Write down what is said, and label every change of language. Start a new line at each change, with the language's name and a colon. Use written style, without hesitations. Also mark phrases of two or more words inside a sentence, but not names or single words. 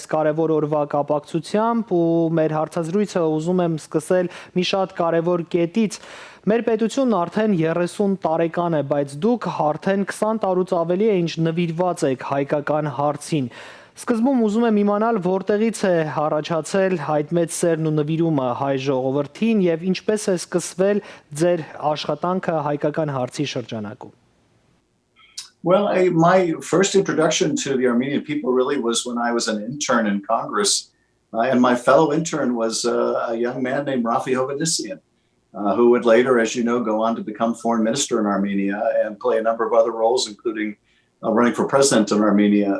Armenian: կարևոր օրվա կապակցությամբ ու մեր հարցազրույցը ուզում եմ սկսել մի շատ կարևոր կետից։ Մեր պետությունն արդեն 30 տարեկան է, բայց դուք արդեն 20 տարուց ավելի է ինչ նվիրված եք հայկական հարցին։ Սկզբում ուզում եմ իմանալ, որտեղից է առաջացել այդ մեծ սերն ու նվիրումը հայ ժողովրդին եւ ինչպես է սկսվել ձեր աշխատանքը հայկական հարցի շրջանակում։
English: Well, my first introduction to the Armenian people really was when I was an intern in Congress, and my fellow intern was a young man named Rafi Hovhannisyan. Who would later, as you know, go on to become foreign minister in Armenia and play a number of other roles, including running for president in Armenia.